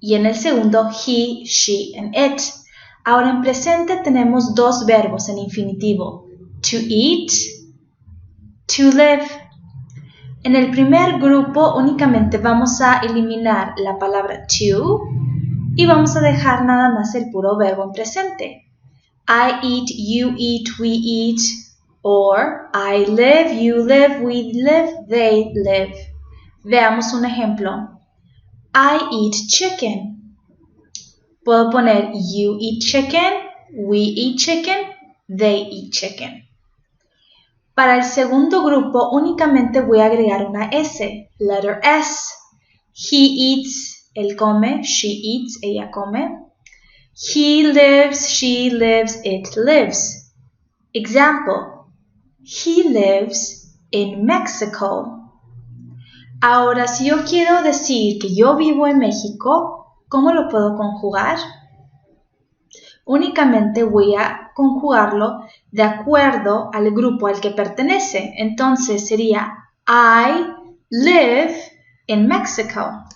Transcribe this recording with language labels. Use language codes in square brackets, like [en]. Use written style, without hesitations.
[es] Y en el segundo, [en] he, she, and it. [es] Ahora en presente tenemos dos verbos en infinitivo. [en] To eat, to live. [es] En el primer grupo únicamente vamos a eliminar la palabra to y vamos a dejar nada más el puro verbo en presente. [en] I eat, you eat, we eat, or I live, you live, we live, they live. [es] Veamos un ejemplo. [en] I eat chicken. [es] Puedo poner [en] you eat chicken, we eat chicken, they eat chicken. [es] Para el segundo grupo únicamente voy a agregar una S, [en] letter S. He eats, [es] él come, [en] she eats, [es] ella come. [en] He lives, she lives, it lives. Example, he lives in Mexico. [es] Ahora, si yo quiero decir que yo vivo en México, ¿cómo lo puedo conjugar? Únicamente voy a conjugarlo de acuerdo al grupo al que pertenece. Entonces sería [en] I live in Mexico.